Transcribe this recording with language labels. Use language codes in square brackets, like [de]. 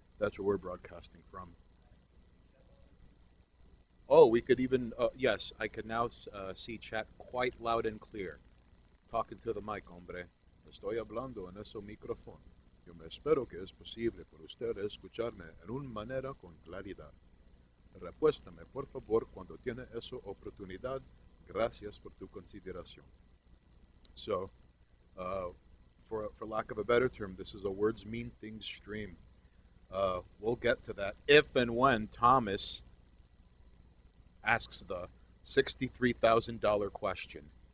[en] That's where we're broadcasting from. Oh, we could even, yes, I could now see chat quite loud and clear. Talking to the mic, [es] hombre. Estoy hablando en ese micrófono. Yo me espero que es posible por ustedes escucharme en una manera con claridad. Repuéstame, por favor, cuando tiene esa oportunidad. Gracias por tu consideración. [en] So, for lack of a better term, this is a words mean things stream. We'll get to that if and when Thomas asks the $63,000 question.